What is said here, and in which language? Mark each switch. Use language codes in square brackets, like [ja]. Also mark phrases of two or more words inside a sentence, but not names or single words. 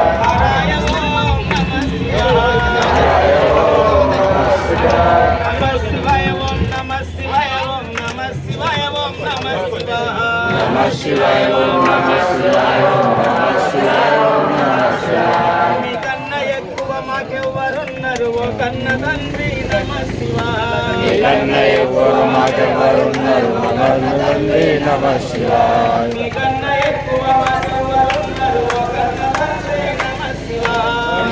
[sa] हराय ओम नमः शिवाय हराय ओम नमः शिवाय नमः शिवाय ओम नमः शिवाय ओम नमः शिवाय ओम नमः शिवाय नमः शिवाय ओम नमः शिवाय ओम नमः शिवाय ओम नमः शिवाय [te] మీ కన్న ఎక్కువ మాకెవ్వరున్నారు ఓ కన్న తండ్రి [sa] नमः शिवाय [te] కన్న ఎవరు మాకెవరున్నారు కన్న తండ్రి [sa] नमः शिवाय [te] మీ కన్న ఎక్కువ మాకెవ్వరున్నారు ఓ కన్న తండ్రి [sa] नमः शिवाय